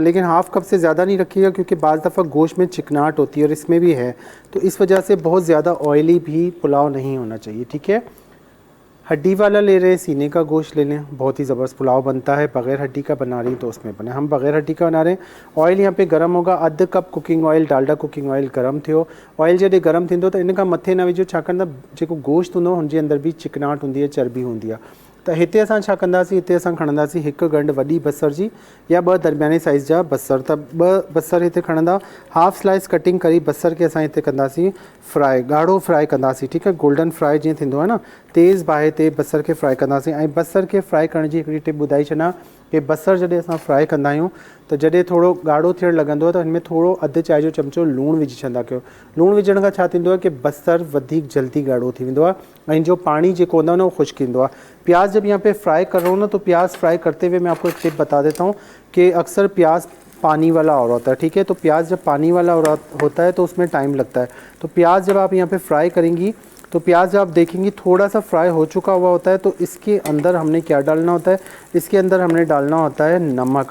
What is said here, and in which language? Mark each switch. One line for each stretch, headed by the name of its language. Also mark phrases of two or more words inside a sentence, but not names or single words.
Urdu: لیکن 1/2 کپ سے زیادہ نہیں رکھیے گا، کیونکہ بعض دفعہ گوشت میں چکناہٹ ہوتی ہے اور اس میں بھی ہے، تو اس وجہ سے بہت زیادہ آئلی بھی پلاؤ نہیں ہونا چاہیے، ٹھیک ہے. ہڈی والا لے رہے ہیں، سینے کا گوشت لے لیں، بہت ہی زبردست پلاؤ بنتا ہے. بغیر ہڈی کا بنا رہی تو اس میں بنے، ہم بغیر ہڈی کا بنا رہے ہیں. آئل یہاں پہ گرم ہوگا.
English: 1/2 cup cooking oil, Dalda cooking oil
Sindhi: गरम थियो। ऑयल जॾहिं गरम थींदो त इन खां मथे न विझो, छाकाणि त जेको गोश्त हूंदो हुनजे अंदर भी चिकनाहट हूंदी आहे, चर्बी हूंदी आहे। त हिते असां छा कंदासीं, हिते असां खणंदासीं 1 गंढ वॾी बसर जी या 2 दरमियाने साइज़ जा बसर। त 2 बसर हिते खणंदा।
English: half slice cutting
Sindhi: करी बसर के असां हिते कंदासीं फ्राई, ॻाढ़ो फ्राई कंदासीं,
Urdu: ٹھیک ہے.
English: golden fry
Sindhi: जीअं थींदो आहे न, तेज़ बाहि ते बसर के फ्राई कंदासीं। ऐं बसर के फ्राई करण जी हिकिड़ी टिप ॿुधाई छॾां कि बसर जॾहिं असां फ्राई कंदा आहियूं त जॾहिं थोरो ॻाढ़ो थियणु लॻंदो आहे त हिन में थोरो अधु चांहि जो चमिचो लूणु विझी छॾंदा कयो। लूणु विझण खां छा थींदो आहे कि बसर वधीक जल्दी ॻाढ़ो थी वेंदो आहे ऐं जो पानी जेको हूंदो आहे न, उहो ख़ुश्क ईंदो आहे।
Urdu: پیاز جب یہاں پہ فرائی کر رہا ہوں نا، تو پیاز فرائی کرتے ہوئے میں آپ کو ایک ٹپ بتا دیتا ہوں کہ اکثر پیاز پانی والا اور ہوتا ہے، ٹھیک ہے. تو پیاز جب پانی والا ہوتا ہے تو اس میں ٹائم لگتا ہے. تو پیاز جب آپ یہاں پہ فرائی کریں گی تو پیاز جب آپ دیکھیں گی تھوڑا سا فرائی ہو چکا ہوا ہوتا ہے، تو اس کے اندر ہم نے کیا ڈالنا ہوتا ہے، اس کے اندر ہم نے ڈالنا ہوتا ہے نمک.